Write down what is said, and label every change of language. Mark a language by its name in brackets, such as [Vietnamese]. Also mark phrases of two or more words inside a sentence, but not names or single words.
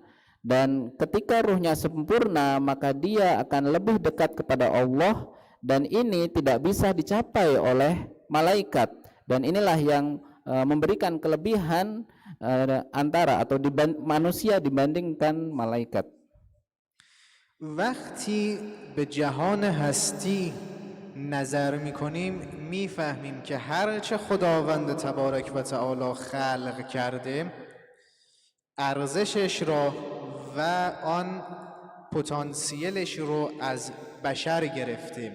[Indonesian] Dan ketika ruhnya sempurna, maka dia akan lebih dekat kepada Allah, dan ini tidak bisa dicapai oleh malaikat. Dan inilah yang memberikan kelebihan antara atau manusia dibandingkan malaikat. [Persian] وقتی به جهان هستی نظر میکنیم میفهمیم که هرچه خداوند تبارک و تعالی خلق کرده ارزشش را و آن پتانسیلش رو از بشر گرفته.